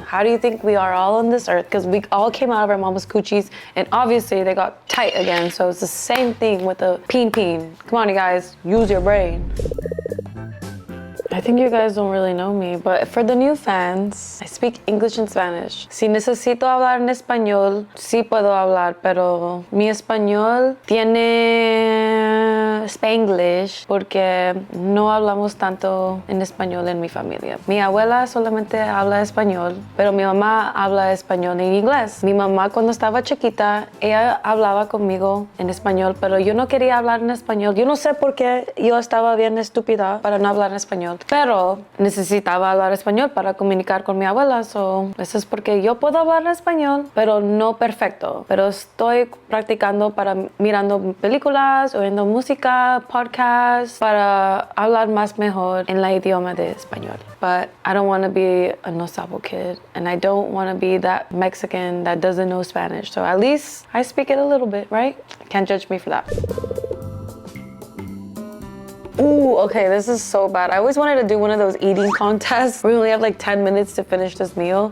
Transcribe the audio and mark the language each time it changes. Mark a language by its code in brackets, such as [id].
[en] How do you think we are all on this earth? Because we all came out of our mama's coochies, and obviously they got tight again. So it's the same thing with the peen. Come on, you guys, use your brain. I think you guys don't really know me, but for the new fans, I speak English and Spanish. [es] Si necesito hablar en español, sí puedo hablar, pero mi español tiene Spanglish porque no hablamos tanto en español en mi familia. Mi abuela solamente habla español, pero mi mamá habla español en inglés. Mi mamá cuando estaba chiquita, ella hablaba conmigo en español, pero yo no quería hablar en español. Yo no sé por qué yo estaba bien estúpida para no hablar en español. Pero necesitaba hablar español para comunicar con mi abuela, so eso es porque yo puedo hablar español, pero no perfecto. Pero estoy practicando para mirando películas, oyendo música, podcasts, para hablar más mejor en la idioma de español. [en] But I don't want to be a no sabo kid, and I don't want to be that Mexican that doesn't know Spanish. So at least I speak it a little bit, right? Can't judge me for that. Ooh, okay, this is so bad. I always wanted to do one of those eating contests where we only have like 10 minutes to finish this meal.